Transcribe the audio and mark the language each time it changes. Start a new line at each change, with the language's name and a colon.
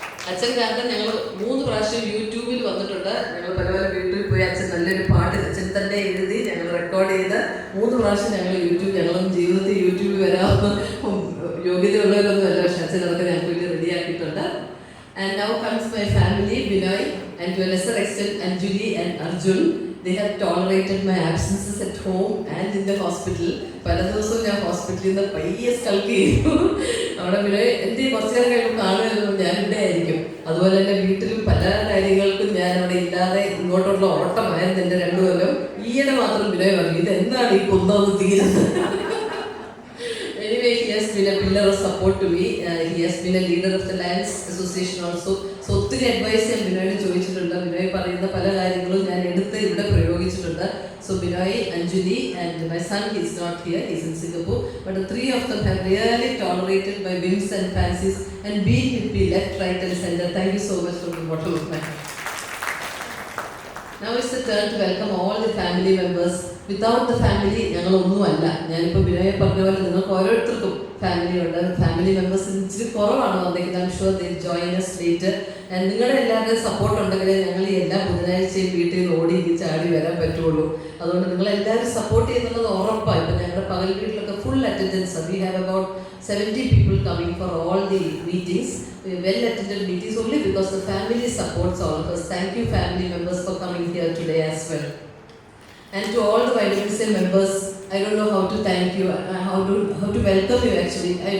Malayalam: അച്ഛൻ കാരണം ഞങ്ങൾ 3 പ്രാവശ്യം യൂട്യൂബിൽ വന്നിട്ടുണ്ട്. ഞങ്ങൾ പല പല വീട്ടിൽ പോയി അച്ഛൻ നല്ലൊരു പാട്ട് അച്ഛൻ തന്നെ എഴുതി ഞങ്ങൾ റെക്കോർഡ് ചെയ്ത് 3 പ്രാവശ്യം ഞങ്ങൾ ജീവിതത്തിൽ യൂട്യൂബിൽ വരാൻ യോഗ്യതയുള്ളവരൊന്നും അല്ല. പക്ഷെ അച്ഛൻ അതൊക്കെ ഞങ്ങൾക്ക് വേണ്ടി റെഡിയാക്കിയിട്ടുണ്ട്.
English: And now comes my family, Binoy, and to a lesser extent Anjali and Arjun. They have tolerated my absences at home and in the hospital.
Malayalam: പല ദിവസവും ഞാൻ ഹോസ്പിറ്റലിൽ നിന്ന് പയ്യെ സ്കൾക്ക് ചെയ്തു. അവിടെ പിന്നെ എൻ്റെ കുറച്ച് നേരം കഴിയുമ്പോൾ കാണുമായിരുന്നു ഞാൻ ഇവിടെ ആയിരിക്കും. അതുപോലെ തന്നെ വീട്ടിലും പല കാര്യങ്ങൾക്കും ഞാൻ അവിടെ ഇല്ലാതെ ഇങ്ങോട്ടുള്ള ഓട്ടമായിരുന്നു എൻ്റെ 2 കൊല്ലം. ഈയിടെ മാത്രം വിനയ പറഞ്ഞു ഇതെന്താണ് ഈ കുന്നൊന്ന് തീരുന്നത്.
English: Anyway, he has been a pillar of support to me. He has been a leader of the Lands Association also.
Malayalam: So ഒത്തിരി അഡ്വൈസ് ഞാൻ ബിനോയിന് ചോദിച്ചിട്ടുണ്ട്. ബിനോയ് പറയുന്ന പല കാര്യങ്ങളും ഞാൻ എടുത്ത് ഇവിടെ പ്രയോഗിച്ചിട്ടുണ്ട്.
English: So Binoy, Anjali and my son, he is not here, he is in Singapore. But the 3 of them have really tolerated my whims and fancies and been with me left, right and center. Thank you so much from the bottom of my heart. Now it's the turn to welcome all the family members. Without the family,
Malayalam: ഞങ്ങൾ ഒന്നുമല്ല. ഞാനിപ്പോൾ ബിനോയെ പറഞ്ഞ പോലെ നിങ്ങൾക്ക് ഓരോരുത്തർക്കും family ഉണ്ട്. Family members ഇച്ചിരി കുറവാണ് വന്നേക്കുന്നത്.
English: I'm sure they join us later.
Malayalam: And നിങ്ങളുടെ എല്ലാവരുടെയും സപ്പോർട്ട് ഉണ്ടെങ്കിലേ ഞങ്ങൾ ഈ എല്ലാ ബുധനാഴ്ചയും വീട്ടിൽ ഓടി ചാടി വരാൻ പറ്റുള്ളൂ. അതുകൊണ്ട് നിങ്ങളെല്ലാവരും സപ്പോർട്ട് ചെയ്യുന്നുള്ളത് ഉറപ്പാണ്. ഇപ്പം ഞങ്ങളുടെ പകൽ വീട്ടിലൊക്കെ full attendance.
English: We have about 70 people coming for all the meetings. Well attended meetings only because the family supports all of us. Thank you family members for coming here today as well. And to all the YWCA members, I don't know how to thank you, how to welcome you actually.